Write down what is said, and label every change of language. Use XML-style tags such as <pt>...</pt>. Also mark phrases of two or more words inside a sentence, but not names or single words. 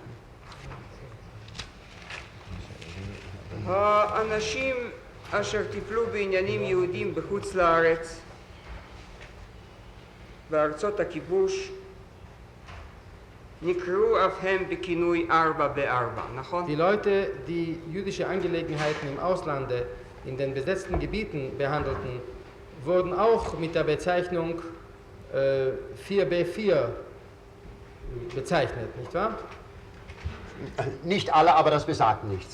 <he>האנשים אשר טיפלו בעניינים יהודים בחוץ לארץ, בארצות הכיבוש, נקראו אף הם בכינוי 4 נכון?</he> <de>Die Leute, die jüdische Angelegenheiten im Auslande in den besetzten Gebieten behandelten, wurden auch mit der Bezeichnung 4b4 bezeichnet, nicht wahr? Nicht alle, aber das besagt nichts.</de>